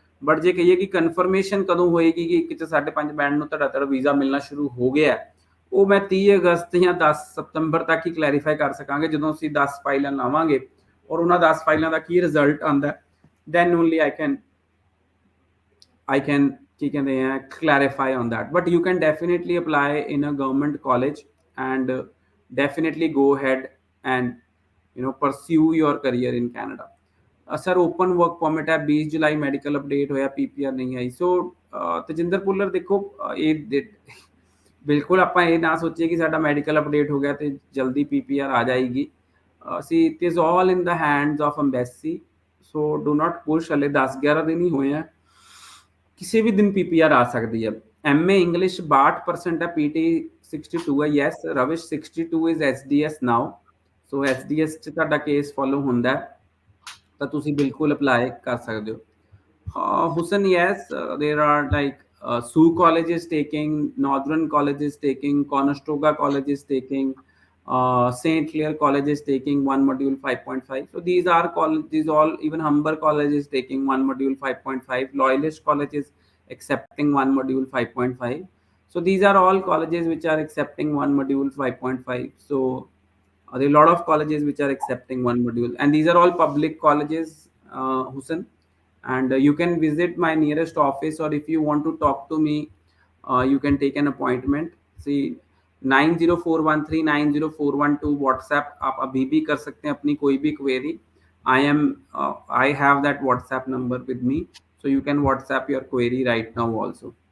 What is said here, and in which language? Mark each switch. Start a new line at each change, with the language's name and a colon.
Punjabi: But ਜੇ ਕਹੀਏ ਕਿ ਕਨਫਰਮੇਸ਼ਨ ਕਦੋਂ ਹੋਏਗੀ ਕਿ ਇੱਕ 'ਚ 5.5 ਬੈਂਡ ਨੂੰ ਤੁਹਾਡਾ ਵੀਜ਼ਾ ਮਿਲਣਾ ਸ਼ੁਰੂ ਹੋ ਗਿਆ, ਉਹ ਮੈਂ 30 ਅਗਸਤ ਜਾਂ 10 ਸਤੰਬਰ ਤੱਕ ਹੀ ਕਲੈਰੀਫਾਈ ਕਰ ਸਕਾਂਗੇ ਜਦੋਂ ਅਸੀਂ 10 ਫਾਈਲਾਂ ਲਾਵਾਂਗੇ ਔਰ ਉਹਨਾਂ 10 ਫਾਈਲਾਂ ਦਾ ਕੀ ਰਿਜ਼ਲਟ ਆਉਂਦਾ,
English: then only I can I can
Punjabi: ਕੀ ਕਹਿੰਦੇ ਆ
English: clarify on that, but you can definitely apply in a government college and definitely go ahead and pursue your career in Canada.
Punjabi: Sir open work permit ਹੈ 20 ਜੁਲਾਈ medical update ਹੋਇਆ PPR ਨਹੀਂ ਆਈ। ਸੋ ਤਜਿੰਦਰ ਭੁੱਲਰ ਦੇਖੋ ਇਹ ਬਿਲਕੁਲ ਆਪਾਂ ਇਹ ਨਾ ਸੋਚੀਏ ਕਿ ਸਾਡਾ ਮੈਡੀਕਲ ਅਪਡੇਟ ਹੋ ਗਿਆ ਤੇ ਜਲਦੀ ਪੀਪੀਆਰ ਆ ਜਾਏਗੀ।
English: ਅਸੀਂ it is all in the hands of embassy, so do not push.
Punjabi: ਹਲੇ 10-11 ਦਿਨ ਹੀ ਹੋਏ ਆ, ਕਿਸੇ ਵੀ ਦਿਨ ਪੀਪੀਆਰ ਆ ਸਕਦੀ ਹੈ। ਐਮਏ ਇੰਗਲਿਸ਼ 62% ਹੈ, ਪੀਟੀ 62 ਹੈ।
English: yes Ravish 62 is SDS now,
Punjabi: so SDS 'ਚ ਤੁਹਾਡਾ ਕੇਸ ਫੋਲੋ ਹੁੰਦਾ ਤਾਂ ਤੁਸੀਂ ਬਿਲਕੁਲ ਅਪਲਾਈ ਕਰ ਸਕਦੇ ਹੋ।
English: Husan yes there are like Sioux College is taking, Northern College is taking, Conestoga College is taking, St. Clair College is taking one module 5.5. So these are colleges, all even Humber College is taking one module 5.5. Loyalist College is accepting one module 5.5. So these are all colleges which are accepting one module 5.5. So there are a lot of colleges which are accepting one module, and these are all public colleges, Hussein. And you can visit my nearest office, or if you want to talk to me, you can take an appointment.
Hindi: See 9041390412 WhatsApp आप अभी भी कर सकते हैं अपनी कोई भी query.
English: I have that WhatsApp number with me, so you can WhatsApp your query right now also.